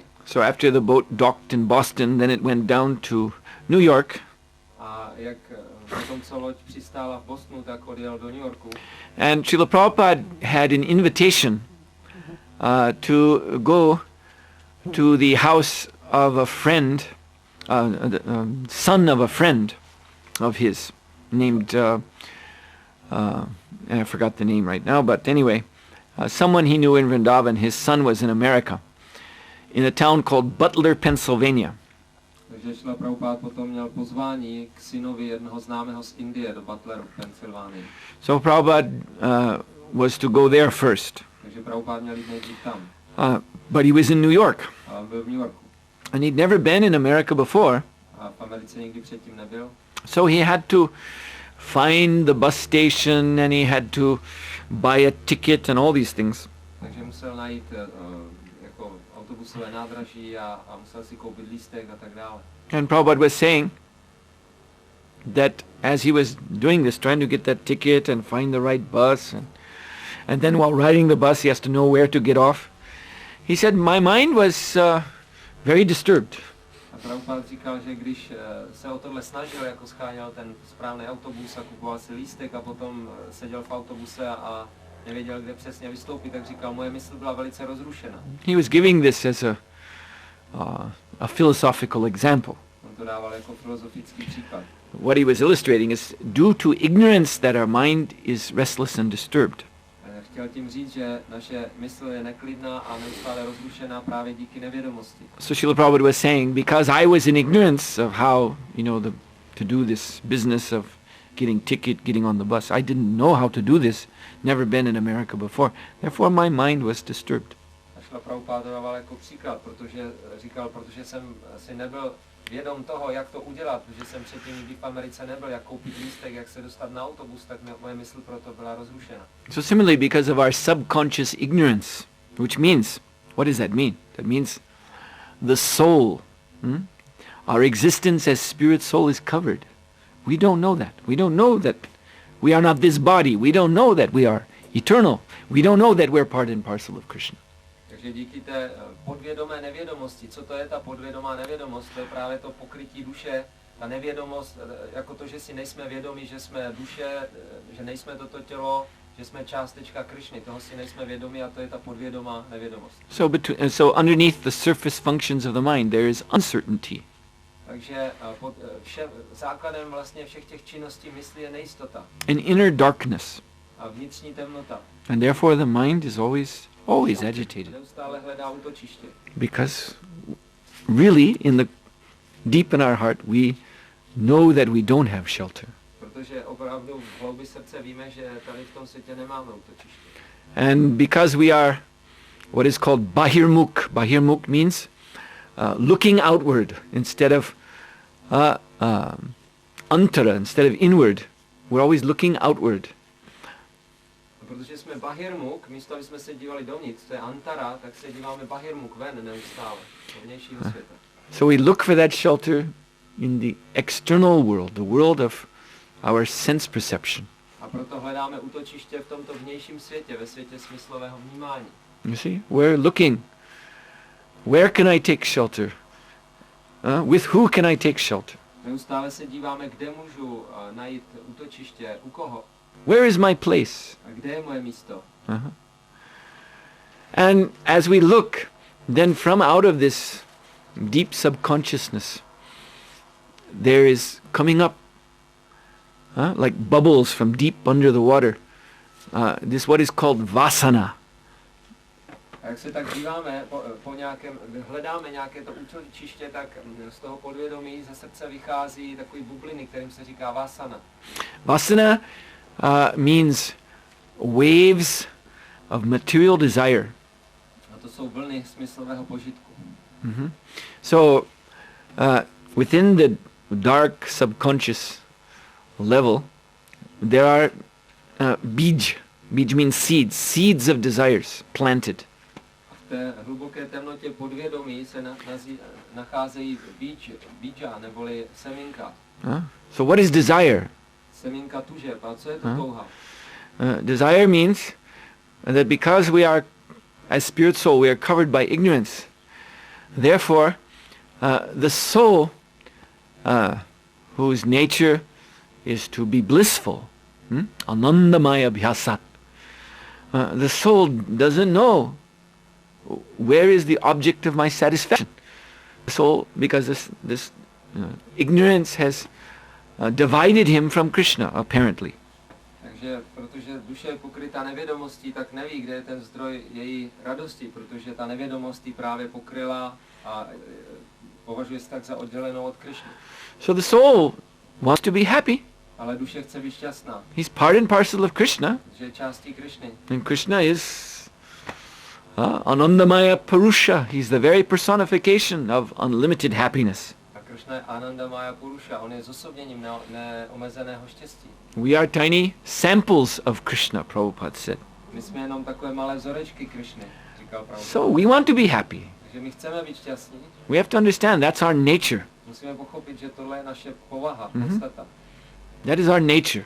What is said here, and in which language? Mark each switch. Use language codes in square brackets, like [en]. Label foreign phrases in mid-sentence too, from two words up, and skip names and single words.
[en] So after the boat docked in Boston, then it went down to New York. [cs] A jak potom, co loď přistála v Bostonu, tak odjel do New Yorku. [en] And Srila Prabhupada had an invitation to go to the house of a friend, son of a friend of his, named, I forgot the name right now, but anyway, someone he knew in Vrindavan. His son was in America, in a town called Butler, Pennsylvania. [cs] Takže Šrila Prabhupada potom měl pozvání k synovi jednoho známého z Indie do Butleru v Pensylvánii. [en] So Prabhupada was to go there first. [cs] Takže Prabhupada měl jít nejdřív tam. [en] But he was in New York. [cs] A byl v New Yorku. [en] And he'd never been in America before. [cs] A v Americe nikdy předtím nebyl. [en] So he had to find the bus station and he had to buy a ticket and all these things. [cs] Takže musel najít jako autobusové nádraží a musel si koupit lístek a tak dále. [en] And Prabhupada was saying that as he was doing this, trying to get that ticket and find the right bus, and then while riding the bus he has to know where to get off, he said, my mind was very disturbed. [cs] A Prabhupada říkal, že když se o tohle snažil, jako scháněl ten správný autobus a kupoval si lístek a potom seděl v autobuse a nevěděl, kde přesně vystoupit, tak říkal, moje mysl byla velice rozrušena. [en] He was giving this as a philosophical example. [cs] On to dával jako filozofický příklad. [en] What he was illustrating is due to ignorance that our mind is restless and disturbed. [cs] Chtěl tím říct, že naše mysl je neklidná a neustále rozrušená právě díky nevědomosti. [en] So Srila Prabhupada was saying, because I was in ignorance of how, to do this business of getting ticket, getting on the bus, I didn't know how to do this, never been in America before, therefore my mind was disturbed. [cs] A Srila Prabhupada dával jako příklad, protože jsem si nebyl vědom toho, jak to udělat, protože jsem předtím nikdy v Americe nebyl, jak koupit lístek, jak se dostat na autobus, tak moje mysl proto byla rozrušena. [en] So similarly, because of our subconscious ignorance, which means, what does that mean? That means the soul, our existence as spirit soul is covered. We don't know that. We don't know that we are not this body. We don't know that we are eternal. We don't know that we're part and parcel of Krishna. [cs] Takže díky té podvědomé nevědomosti, co to je ta podvědomá nevědomost, to je právě to pokrytí duše, ta nevědomost, jako to, že si nejsme vědomí, že jsme duše, že nejsme toto tělo, že jsme částečka Krišny, toho si nejsme vědomi a to je ta podvědomá nevědomost. [en] So underneath the surface functions of the mind there is uncertainty. [cs] Takže pod základem vlastně všech těch činností mysli je nejistota. [en] An inner darkness. [cs] A vnitřní temnota. [en] And therefore the mind is always agitated. [cs] Neustále hledá útočiště. [en] Because really deep in our heart we know that we don't have shelter. [cs] Protože opravdu v hloubi srdce víme, že tady v tom světě nemáme útočiště. [en] And because we are what is called bahirmukh. Bahirmukh means looking outward instead of antara, instead of inward. We're always looking outward. [cs] Protože jsme bahirmukh, místo aby jsme se dívali dovnitř, to je antara, tak se díváme bahirmukh ven neustále, do vnějšího světa. [en] So we look for that shelter in the external world, the world of our sense perception. [cs] A proto hledáme útočiště v tomto vnějším světě, ve světě smyslového vnímání. [en] You see, we're looking. Where can I take shelter? With who can I take shelter? [cs] Neustále se díváme, kde můžu najít útočiště, u koho. [en] Where is my place? [cs] A kde je moje místo? [en] And as we look, then from out of this deep subconsciousness, there is coming up like bubbles from deep under the water. This what is called vasana. [cs] A jak se tak díváme po nějakém, hledáme nějaké to útočiště, tak z toho podvědomí ze srdce vychází takový bubliny, kterým se říká vasana. [en] Vasana means waves of material desire. [cs] A to jsou vlny smyslového požitku. Mm-hmm. [en] So within the dark subconscious level, there are bij. Bij means seeds of desires planted. [cs] V té hluboké temnotě podvědomí se nacházejí bíja, neboli semínka. [en] So what is desire? [cs] Semínka tužeb. A co je to touha? [en] Desire means that because we are, as spirit soul, we are covered by ignorance. Therefore, the soul, whose nature is to be blissful, [sa] anandamaya bhyasat, [en] the soul doesn't know where is the object of my satisfaction. The soul, because this ignorance has divided him from Krishna, apparently. [cs] Takže protože duše je pokrytá nevědomostí, tak neví, kde je ten zdroj její radosti, protože ta nevědomost ji právě pokryla a považuje se tak za oddělenou od Krishny. [en] So the soul wants to be happy. [cs] Ale duše chce být šťastná. [en] He's part and parcel of Krishna. [cs] Že je částí Krishny. [en] And Krishna is [sa] Anandamaya Purusha. [en] He's the very personification of unlimited happiness. [cs] A Krishna je [sa] Anandamaya Purusha. [cs] On je zosobněním neomezeného štěstí. [en] We are tiny samples of Krishna, Prabhupada said. [cs] My jsme jenom takové malé vzorečky Krishny, říkal Prabhupada. [en] So we want to be happy. [cs] Takže my chceme být šťastní. [en] We have to understand that's our nature. [cs] Musíme pochopit, že tohle je naše povaha, podstata. [en] That is our nature.